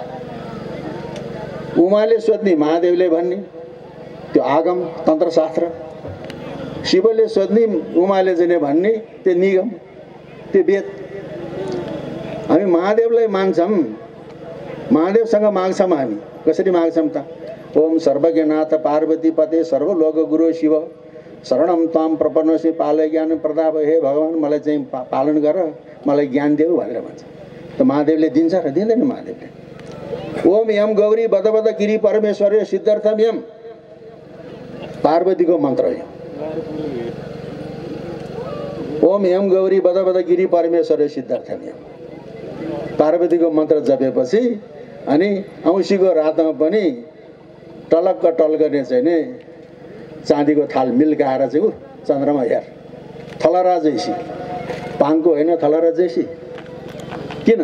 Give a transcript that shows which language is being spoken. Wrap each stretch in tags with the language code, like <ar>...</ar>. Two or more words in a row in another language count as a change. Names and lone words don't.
<ne>उमाले सोध्ने महादेवले भन्ने त्यो आगम तन्त्रशास्त्र, शिवले सोध्ने उमाले चाहिँ भन्ने त्यो निगम, त्यो वेद। हामी महादेवलाई मान्छौँ, महादेवसँग माग्छौँ। हामी कसरी माग्छौँ त?</ne> <sa>ओम सर्वज्ञनाथ पार्वती पते सर्वलोक गुरु शिव शरणम ताम प्रपन्नसी पालय ज्ञान प्रताप।</sa> <ne>हे भगवान् मलाई चाहिँ पालन गर, मलाई ज्ञान देऊ भनेर भन्छ। त महादेवले दिन्छ र दिँदैन महादेवले?</ne> <sa>ओम यम गौरी बद बद गिरी परमेश्वर सिद्धार्थम यम,</sa> <ne>पार्वतीको मन्त्र हो।</ne> <sa>ओम यम गौरी बद बद गिरी परमेश्वर सिद्धार्थम यम,</sa> <ne>पार्वतीको मन्त्र जपेपछि अनि औँसीको रातमा पनि टलक्क टल्कने चाहिँ नि चाँदीको थाल मिल्काएर चाहिँ ऊ चन्द्रमा हेर थलरा जैसी, पाङको होइन थलरा जैसी। किन?</ne>